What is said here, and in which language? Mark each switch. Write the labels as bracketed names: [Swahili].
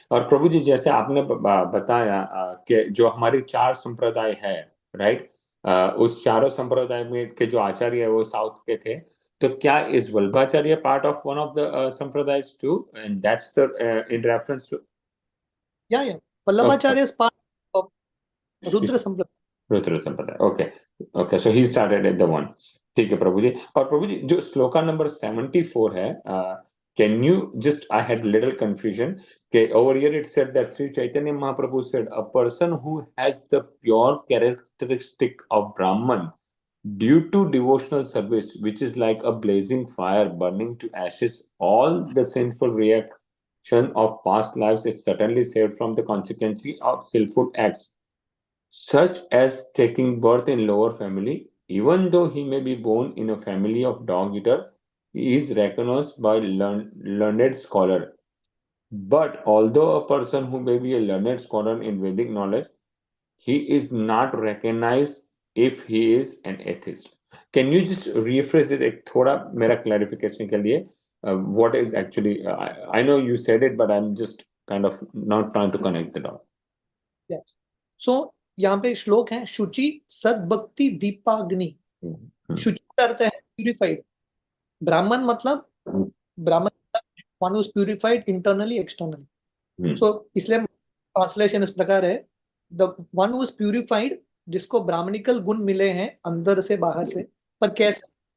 [Hindi] और प्रभु जी जैसे आपने बताया कि जो हमारी चार संप्रदाय है, राइट, उस चारों संप्रदाय में के जो आचार्य है वो साउथ के थे, तो क्या [English] Is Vallabhacharya part of one of the sampradaya too, and that's the in reference to? या Vallabhacharya is part of Rudra sampradaya. Rudra sampradaya. Okay. Okay, so he started at the one. [Hindi] ठीक है प्रभु जी। और प्रभु जी जो श्लोका नंबर 74 है, [English] Can you just, I had little confusion के over here it said that Shri Chaitanya Mahaprabhu said a person who has the pure characteristic of brahmin due to devotional service, which is like a blazing fire burning to ashes, all the sinful reaction of past lives is certainly saved from the consequence of sinful acts, such as taking birth in lower family. Even though he may be born in a family of dog eater, he is recognized by learned scholar. But although a person who may be a learned scholar in Vedic knowledge, he is not recognized if he is an atheist. Can you just rephrase this [Hindi] एक थोड़ा मेरा [English] clarification [Hindi] के लिए? [English] What is actually, I know you said it, but I'm just kind of not trying to connect the dot. [Hindi] सो यहाँ पे श्लोक है, [Sanskrit] शुचि सद्भक्ति दीपाग्नि। [Hindi] शुचि का अर्थ है प्यूरिफाइड। ब्राह्मण मतलब ब्राह्मण [English] One is purified internally externally. [Hindi] सो इसलिए ट्रांसलेशन इस प्रकार है, [English] the one who is purified, [Hindi] जिसको ब्राह्मणिकल गुण मिले हैं अंदर से बाहर से। पर कैसे?